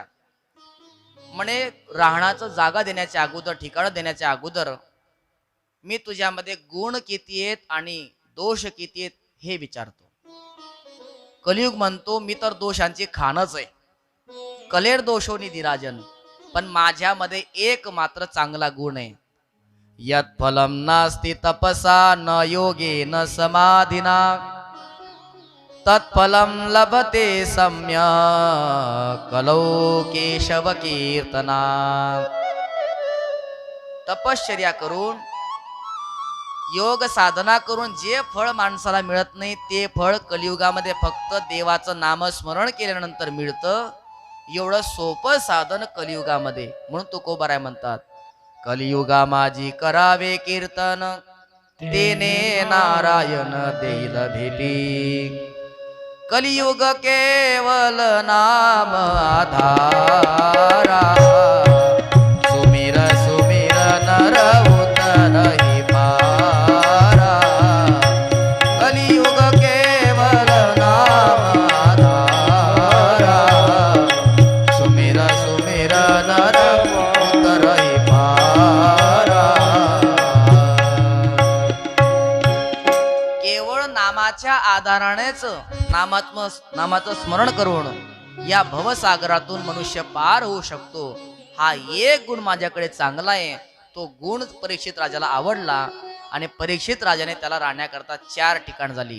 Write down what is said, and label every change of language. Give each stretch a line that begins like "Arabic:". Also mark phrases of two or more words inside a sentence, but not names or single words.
Marathi: म्हणे राहण्याचं जागा देण्याच्या अगोदर, ठिकाण देण्याच्या अगोदर मी तुझ्यामध्ये गुण किती आहेत आणि दोष किती आहेत हे विचारतो. कलियुग म्हणतो मी तर दोषांची खानच आहे,
Sanskrit: कलेर दोषोनी दिराजन,
Marathi: पण माझ्यामध्ये एक मात्र चांगला गुण आहे.
Sanskrit: यत् फलम नास्ति तपसा न योगेन समाधिना तत्फलम लभते सम्यक् कलौ केशव कीर्तना.
Marathi: तपश्चर्या करून, योग साधना करून जे फळ माणसाला मिळत नाही ते फळ कलियुगामध्ये फक्त देवाचं नामस्मरण केल्यानंतर मिळतं. एवढं सोपं साधन कलियुगामध्ये. म्हणून तुकोबाराय म्हणतात, कलियुगा माझी करावे कीर्तन, तेने नारायण देईल भेटी.
Awadhi: कलियुग केवल नाम आधारा, सुमिर सुमिर नर उतरहि पारा. कलियुग केवल नाम आधारा, सुमिर सुमिर नर उतरहि पारा.
Marathi: केवळ नामाच्या आधारानेच नामाचं स्मरण करून या भवसागरातून मनुष्य पार होऊ शकतो. हा एक गुण माझ्याकडे चांगला आहे. तो गुण परीक्षित राजाला आवडला आणि परीक्षित राजाने त्याला राहण्याकरता 4 ठिकाण झाली.